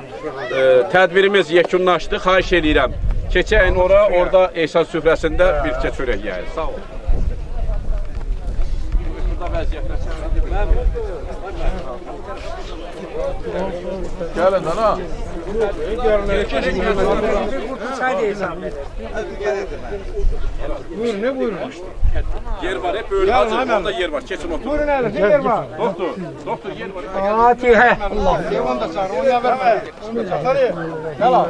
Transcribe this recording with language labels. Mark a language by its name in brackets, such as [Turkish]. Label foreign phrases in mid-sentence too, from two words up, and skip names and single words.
[Azerbaijani] Tədbirimiz yekunlaşdı. Xahiş edirəm. Keçəyin orada ehsan süfrəsində bir çörək yeyək. Sağ olun. Burada vəziyyətlər gəlin ana. Buyurun, ne buyurun? [Turkish] Yer var, hep böyle hazır. Orada yer var. Keçin otur. [Azerbaijani] Buyurun hele, ne yer var? Doktor yer var. Fatiha. Allah. Devam da çağır, onu verme. Bismillahirrahmanirrahim.